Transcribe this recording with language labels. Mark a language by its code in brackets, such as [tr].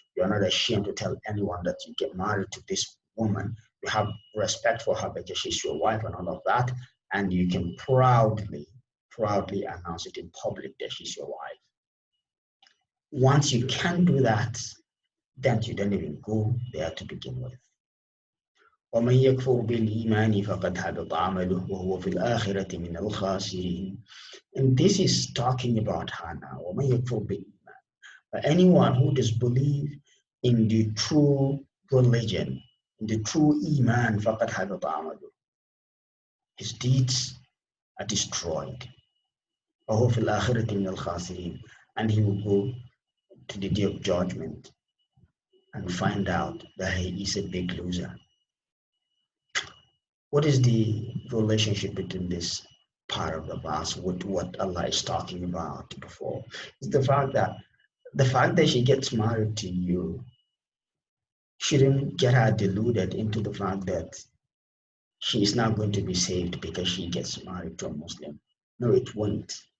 [en] You are not ashamed to tell anyone that you get married to this woman. You have respect for her because she's your wife and all of that, and you can proudly announce it in public that she's your wife. Once you can do that, then you don't even go there to begin with. [ar] ومن يكفر بالإيمان فقد حبط عمله وهو في الآخرة من الخاسرين. [en] And this is talking about her now. [ar] ومن يكفر بالإيمان. [en] But anyone who disbelieves in the true religion, in the true Iman, [ar] فقد حبط عمله. [en] His deeds are destroyed. [ar] وهو في الآخرة من الخاسرين. [en] And he will go to the day of judgment and find out that he is a big loser. What is the relationship between this part of the verse with what Allah is talking about before? It's the fact that she gets married to you shouldn't get her deluded into the fact that she is not going to be saved because she gets married to a Muslim. No, it won't.